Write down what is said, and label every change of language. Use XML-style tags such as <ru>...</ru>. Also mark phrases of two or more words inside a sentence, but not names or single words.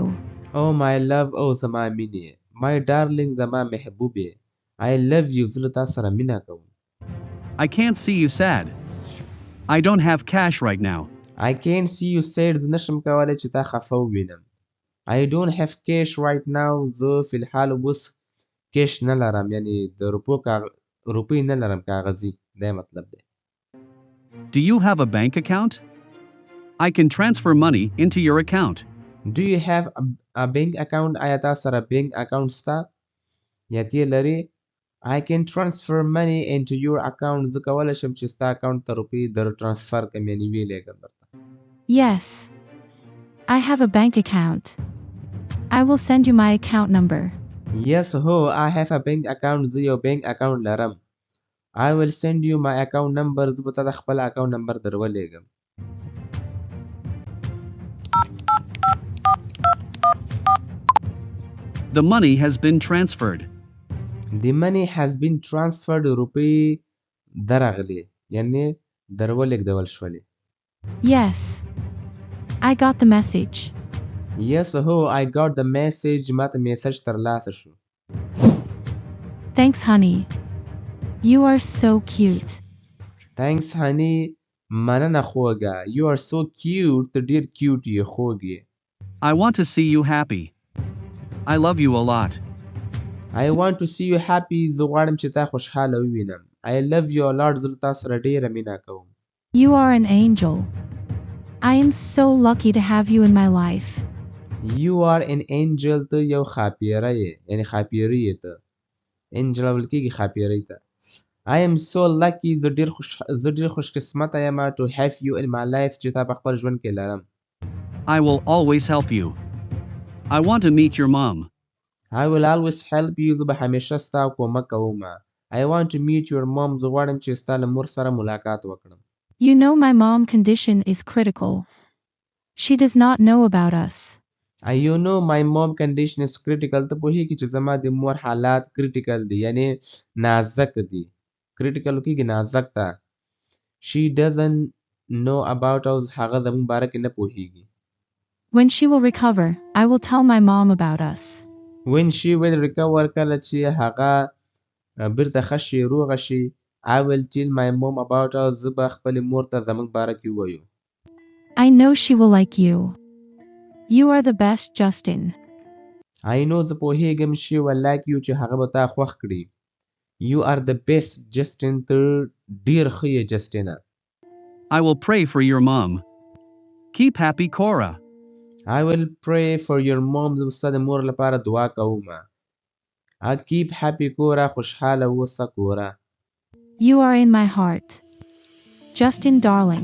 <en>Oh my love.</en> <ps>Oh زما مینې.</ps> <en>My darling</en> <ps>زما محبوبې.</ps> <en>I love you.</en> <ps>زه له تا سره مینه کوم.</ps> <en>I can't see you sad. I don't have cash right now. I can't see you sad.</en> <ps>زه نشم کولی چې تا خفه ووینم.</ps> <en>I don't have cash right now.</en> <ps>زه فی الحال اوس کیش نه لرم، یعنی د روپۍ نه لرم کاغذي. دا مطلب دی.</ps> <en>Do you have a bank account? I can transfer money into your account. Do you have a bank account?</en> <ps>آیا تا سره</ps> <en>bank account</en> <ps>ستا؟ یا تی لري؟</ps> <en>I can transfer money into your account.</en> <ps>زه کولی شم چې ستا اکاونټ ته روپۍ در ټرانسفر کړم، یعنې ویې درته.</ps> <en>Yes. I have a bank account. I will send you my account number. Yes ho, I have a bank account.</en> <ps>زه یو</ps> <en>bank account</en> <ps>لرم.</ps> <en>I will send you my account number.</en> <ps>زه به تا د خپل</ps> <en>account number</en> <ps>در ولېږم.</ps> <en>The money has been transferred. The money has been transferred.</en> <ps>روپۍ درغلې، یعنې در ولېږدول شولې.</ps> <en>Yes. I got the message. Yes ho, I got the message.</en> <ps>ما ته میسج ترلاسه شو.</ps> <en>Thanks, honey. You are so cute. Thanks honey.</en> <ps>مننه خوږه.</ps> <en>You are so cute.</en> <ps>ته ډېر cute یې، خوږ یې.</ps> <en>I want to see you happy. I love you a lot. I want to see you happy.</en> <ps>زه غواړم چې تا خوشحاله ووینم.</ps> <en>I love you a lot.</en> <ps>زه له تا سره ډېره مینه کوم.</ps> <en>You are an angel. I am so lucky to have you in my life. You are an angel.</en> <ps>ته یو ښاپیره یې، یعنې ښاپیري یې ته. angel ویل کېږي ښاپیرۍ ته.</ps> <en>I am so lucky.</en> <ps>زه ډېر خوشقسمته یم</ps> <en>to have you in my life.</en> <ps>چې تا په خپل ژوند کې لرم.</ps> <en>I will always help you. I want to meet your mom. I will always help you.</en> <ps>زه به همیشه ستا کومک کوم.</ps> <en>I want to meet your mom.</en> <ps>زه غواړم چې ستا له مور سره ملاقات وکړم.</ps> <en>You know my mom condition is critical. She does not know about us. You know my mom condition is critical.</en> <ps>ته پوهېږې چې زما د مور حالات critical دي، یعنې نازک دي. critical کېږي نازک ته.</ps> <en>She doesn't know about us.</en> <ps>هغه زموږ باره کې نه پوهېږي.</ps> <en>When she will recover, I will tell my mom about us. When she will recover,</en> <ps>کله چې هغه بیرته ښه شي، روغه شي.</ps> <en>I will tell my mom about us.</en> <ps>زه به خپلې مور ته زموږ باره کې ووایو.</ps> <en>I know she will like you. You are the best, Justin. I know</en> <ps>زه پوهېږم</ps> <en>she will like you</en> <ps>چې هغه به تا خوښ کړي.</ps> <en>You are the best, Justin.</en> <ps>ته ډېر ښه یې جسټینه.</ps> <en>I will pray for your mom. Keep happy, Cora. I will pray for your mom.</en> <ps>زه به ستا د مور لپاره دعا کوم.</ps> <en>I keep happy, Cora.</en> <ps>خوشحاله اوسه کورا.</ps> <en>You are in my heart. Justin, darling.</en>